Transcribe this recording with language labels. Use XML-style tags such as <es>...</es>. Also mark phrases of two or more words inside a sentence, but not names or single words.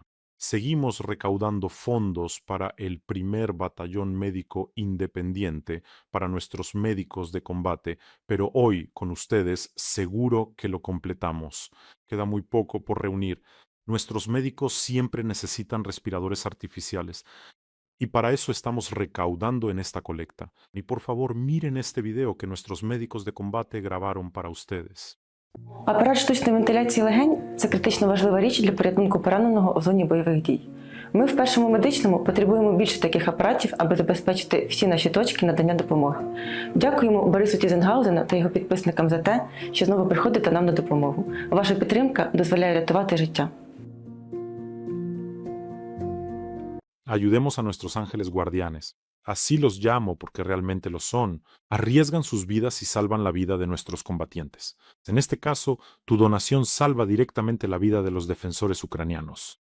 <es>Seguimos recaudando fondos para el primer batallón médico independiente, para nuestros médicos de combate, pero hoy con ustedes seguro que lo completamos. Queda muy poco por reunir. Nuestros médicos siempre necesitan respiradores artificiales y para eso estamos recaudando en esta colecta. Y por favor miren este video que nuestros médicos de combate grabaron para ustedes.</es> <uk>Апарат штучної вентиляції легень – це критично важлива річ для порятунку пораненого у зоні бойових дій. Ми в першому медичному потребуємо більше таких апаратів, аби забезпечити всі наші точки надання допомоги. Дякуємо Борису Тізенгаузену та його підписникам за те, що знову приходите нам на допомогу. Ваша підтримка дозволяє рятувати життя.</uk> <es>Ayudemos a nuestros ángeles guardianes. Así los llamo porque realmente lo son. Arriesgan sus vidas y salvan la vida de nuestros combatientes. En este caso, tu donación salva directamente la vida de los defensores ucranianos.</es>